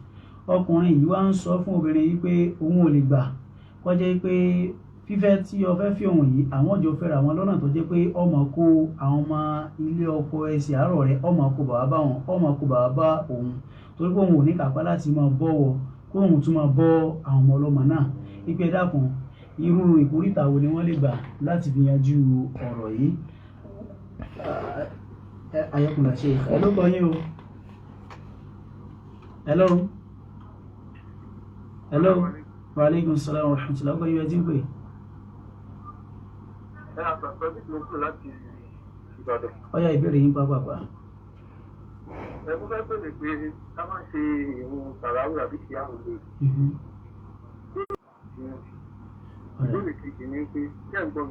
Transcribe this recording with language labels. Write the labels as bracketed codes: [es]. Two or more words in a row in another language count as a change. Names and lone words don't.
[yo] Ọkùnrin yìí wá ń sọ fún obìnrin yìí pé òun ò lè gbà kó jẹ́ pé fífẹ́ tí ó fẹ́ fi òun yìí, àwọn jọ fẹ́ra wọn lọ́nà tó jẹ́ pé ọmọ kó àwọn ọmọ ilé ọkọ ẹsẹ̀ àárọ̀ rẹ̀, ọmọ kó bàbá bá wọn, ọmọ kó bàbá bá òun, torí pé òun ò ní kápá láti máa bọ́wọ́ kó òun tún máa bọ́ àwọn ọmọ ọlọ́mọ náà. Ipe dákun, irú ìkórìtà wo ni wọ́n lè gbà láti fi yanjú ọ̀rọ̀ yìí? Ayakunle Sheikh, ẹ ló kọ yín o. Hello. [ar] وعليكم السلام ورحمة الله وبركاته. [yo] Ẹ ti ń pè. Ọya ìbéèrè yín pápápá. Mo fẹ́ pèsè pé ká máa ṣe ìwọ̀n tàràwù àbí kí á wò lè. Ìbéèrè kejì ni pé kí ẹ̀ ń gbọ́ mi.